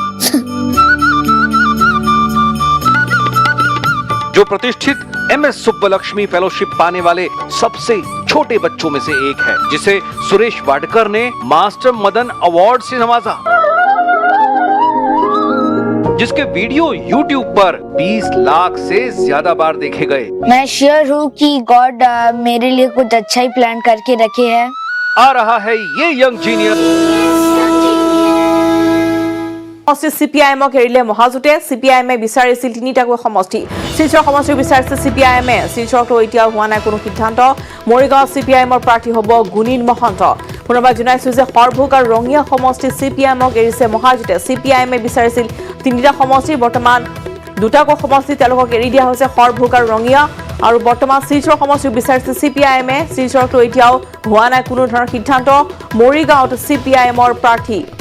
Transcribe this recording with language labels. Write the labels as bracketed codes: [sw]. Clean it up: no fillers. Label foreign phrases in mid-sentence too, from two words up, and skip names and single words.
[hi] जो प्रतिष्ठित MS सुब्बलक्ष्मी फेलोशिप पाने वाले सबसे छोटे बच्चों में से एक है, जिसे सुरेश वाडकर ने मास्टर मदन अवार्ड से नवाजा, जिसके वीडियो YouTube पर 20 लाख से ज्यादा बार देखे गए। मैं श्योर हूँ कि गॉड मेरे लिए कुछ अच्छा ही प्लान करके रखे है। आ रहा है ये [en] young genius. [as] CPIMক এৰিলে মহাজোঁটে CPIMে বিচাৰিছিল 3টাকৈ সমষ্টি শিলচৰ সমষ্টি বিচাৰিছে CPIMে শিলচৰতো এতিয়াও হোৱা নাই কোনো সিদ্ধান্ত মৰিগাঁও CPIMৰ প্ৰাৰ্থী হ'ব গুণীন মহন্ত পুনৰবাৰ জনাইছোঁ যে সৰভোগ আৰু ৰঙিয়া সমষ্টি CPIMক এৰিছে মহাজোঁটে CPIMে বিচাৰিছিল 3টা সমষ্টি বৰ্তমান 2টাকৈ সমষ্টি তেওঁলোকক এৰি দিয়া হৈছে সৰভোগ আৰু ৰঙিয়া আৰু বৰ্তমান শিলচৰ সমষ্টি বিচাৰিছে CPIMে শিলচৰতো এতিয়াও হোৱা নাই কোনো ধৰণৰ সিদ্ধান্ত মৰিগাঁৱত CPIMৰ প্ৰাৰ্থী